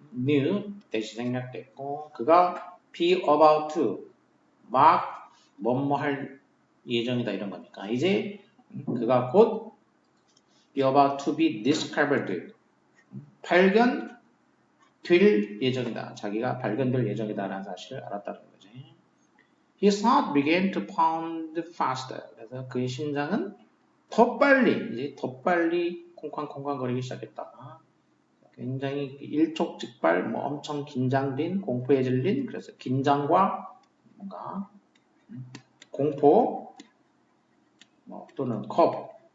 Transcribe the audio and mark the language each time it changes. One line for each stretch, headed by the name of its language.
Korean: knew 대시 생략됐고 그가 be about to 막 뭐뭐 할 예정이다 이런 거니까 이제 그가 곧
English: be about to be discovered
Korean: 발견될 예정이다. 자기가 발견될 예정이다라는 사실을 알았다는 거지.
English: His heart began to pound faster.
Korean: 그래서 그의 심장은 더 빨리 콩쾅콩쾅 거리기 시작했다. 굉장히 일촉즉발, 엄청 긴장된, 공포에 질린, 그래서 긴장과 뭔가 공포, 또는 겁.